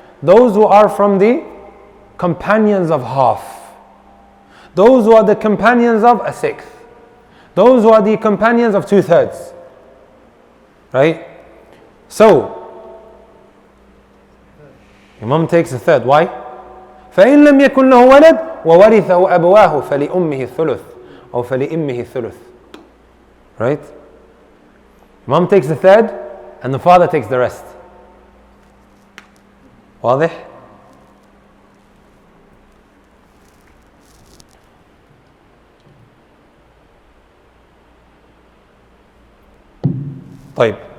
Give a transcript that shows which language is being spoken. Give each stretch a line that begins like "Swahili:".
English: Those who are from the companions of half. Those who are the companions of a sixth. Those who are the companions of 2/3. Right? So, your mom takes a third. Why?
Arabic: فإن لم يكن له ولد وورثه أبواه فلأمه الثلث أو فلأمه الثلث.
English: Right? Mom takes the third and the father takes the rest.
Arabic: واضح؟ طيب.